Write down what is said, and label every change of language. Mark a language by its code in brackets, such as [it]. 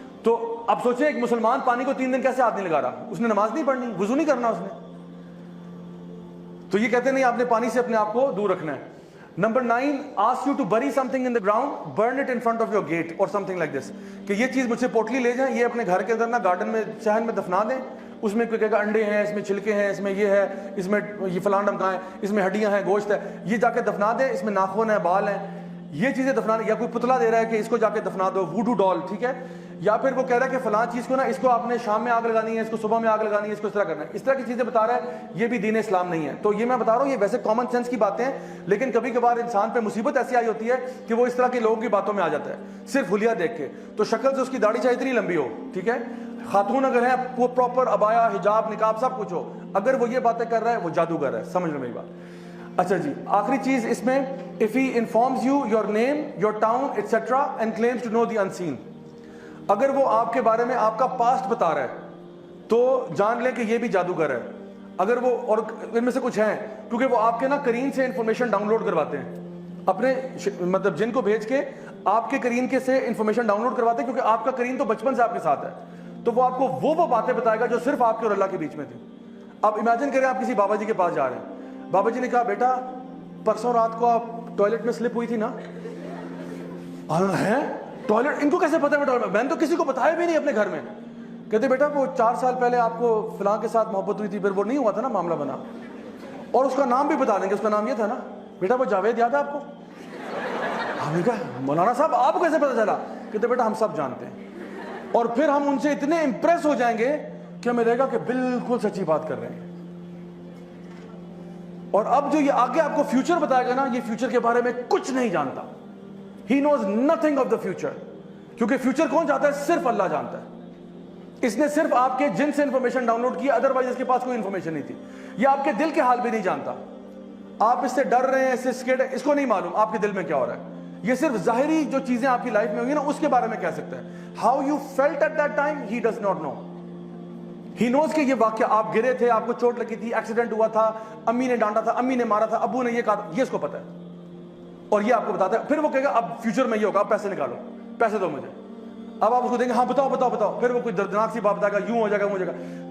[ur] تو اب سوچیں ایک مسلمان پانی کو 3 دن کیسے ہاتھ نہیں لگا رہا؟ اس نے نماز نہیں پڑھنی، وضو نہیں کرنا اس نے. تو یہ کہتے نہیں، آپ نے پانی سے اپنے آپ کو دور رکھنا ہے. [en] Number 9, ask you to bury something in the ground, burn it in front of your gate or something like this. [ur] کہ یہ چیز مجھ سے پوٹلی لے جائیں، یہ اپنے گھر کے اندر نا گارڈن میں صحن میں دفنا دیں. اس میں کوئی کہے گا انڈے ہیں، اس میں چھلکے ہیں، اس میں یہ ہے، اس میں یہ فلاں ڈمکا ہے، اس میں ہڈیاں ہیں، گوشت ہے، یہ جا کے دفنا دیں. اس میں ناخن ہے، بال ہیں، یہ چیزیں دفنا دیں. یا کوئی پتلا دے رہا ہے کہ اس کو جا کے دفنا دو، ووڈو ڈال. ٹھیک ہے، یا پھر وہ کہہ رہا ہے کہ فلاں چیز کو نا، اس کو آپ نے شام میں آگ لگانی ہے، اس کو صبح میں آگ لگانی ہے، اس کو اس طرح کرنا ہے. اس طرح کی چیزیں بتا رہا ہے، یہ بھی دین اسلام نہیں ہے. تو یہ میں بتا رہا ہوں، یہ ویسے کامن سینس کی باتیں ہیں، لیکن کبھی کبھار انسان پہ مصیبت ایسی آئی ہوتی ہے کہ وہ اس طرح کے لوگوں کی باتوں میں آ جاتا ہے صرف حلیہ دیکھ کے. تو شکل سے اس کی داڑھی چاہے اتنی لمبی ہو، ٹھیک ہے، خاتون اگر ہیں وہ پراپر ابایا، حجاب، نقاب سب کچھ ہو، اگر وہ یہ باتیں کر رہا ہے وہ جادوگر ہے. سمجھ لو میری بات. اچھا جی، آخری چیز اس میں، [en] if he informs you your name, your town, etc. and claims to know the unseen. [ur] اگر وہ آپ کے بارے میں آپ کا پاسٹ بتا رہا ہے تو جان لیں کہ یہ بھی جادوگر ہے. اگر وہ، اور ان میں سے کچھ ہیں کیونکہ وہ آپ کے نا قرین سے انفارمیشن ڈاؤن لوڈ کرواتے ہیں، اپنے مطلب جن کو بھیج کے آپ کے قرین کے سے انفارمیشن ڈاؤن لوڈ کرواتے ہیں، کیونکہ آپ کا قرین تو بچپن سے آپ کے ساتھ ہے. تو وہ آپ کو وہ باتیں بتائے گا جو صرف آپ کے اور اللہ کے بیچ میں تھی. اب امیجن کریں آپ کسی بابا جی کے پاس جا رہے ہیں، بابا جی نے کہا بیٹا پرسوں رات کو آپ ٹوائلٹ میں سلپ ہوئی تھی نا؟ ہے ٹوائلٹ، ان کو کیسے پتا ہے؟ میں نے تو کسی کو بتایا بھی نہیں اپنے گھر میں. کہتے بیٹا وہ 4 سال پہلے آپ کو فلاں کے ساتھ محبت ہوئی تھی، پھر وہ نہیں ہوا تھا نا، معاملہ بنا. اور اس کا نام بھی بتا دیں گے، اس کا نام یہ تھا نا بیٹا، وہ جاوید یاد ہے آپ کو؟ ہم نے کہا مولانا صاحب آپ کو کیسے پتا چلا؟ کہتے بیٹا ہم سب جانتے ہیں. اور پھر ہم ان سے اتنے امپریس ہو جائیں گے کہ ہمیں لگے گا کہ بالکل سچی بات کر رہے ہیں. اور اب جو یہ آگے آپ کو فیوچر بتائے گا نا، یہ فیوچر کے بارے میں کچھ نہیں جانتا. [en] He knows nothing of the future. [ur] کیونکہ فیوچر کون جانتا ہے؟ صرف اللہ جانتا ہے. اس نے صرف آپ کے جن سے انفارمیشن ڈاؤن لوڈ کی، ادروائز اس کے پاس کوئی انفارمیشن نہیں تھی. یہ آپ کے دل کے حال بھی نہیں جانتا. آپ اس سے ڈر رہے ہیں، اس سے اسکیئرڈ ہیں، اس کو نہیں معلوم آپ کے دل میں کیا ہو رہا ہے. یہ صرف ظاہری جو چیزیں آپ کی لائف میں ہوئی نا اس کے بارے میں کہہ سکتا ہے. [en] How you felt at that time, he does not know. He knows [ur] کہ یہ واقعہ آپ گرے تھے، آپ کو چوٹ لگی تھی، ایکسیڈنٹ ہوا تھا، امی نے ڈانٹا تھا، امی نے مارا تھا، ابو نے یہ کہا تھا، یہ اس کو پتا ہے. اور یہ آپ کو بتاتا ہے. پھر وہ کہے گا اب فیوچر میں یہ ہوگا, اب پیسے نکالو, پیسے دو مجھے. اب آپ اس کو دیں گے ہاں بتاؤ بتاؤ بتاؤ, پھر وہ کوئی دردناک سی بات بتائے گا, یوں ہو جائے گا, وہ ہو جائے گا.